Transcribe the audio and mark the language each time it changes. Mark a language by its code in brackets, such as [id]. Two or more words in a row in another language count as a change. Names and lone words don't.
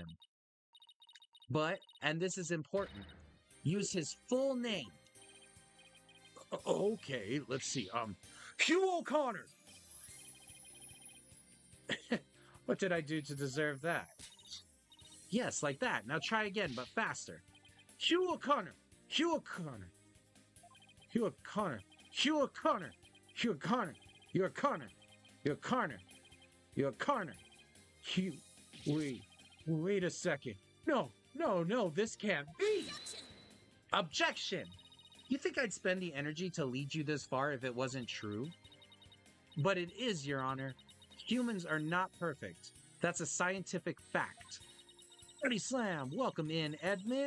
[en] But, and this is important, use his full name. Okay, let's see. Hugh O'Connor! What did I do to deserve that? Yes, like that. Now try again, but faster. Hugh O'Connor! Hugh O'Connor! Hugh O'Connor! Hugh O'Connor! Hugh O'Connor! Hugh O'Connor! Hugh O'Connor! Hugh O'Connor! Hugh... Wait a second. No, this can't be! Objection! You think I'd spend the energy to lead you this far if it wasn't true? But it is, Your Honor. Humans are not perfect. That's a scientific fact. Ready Slam, welcome in, Edmund.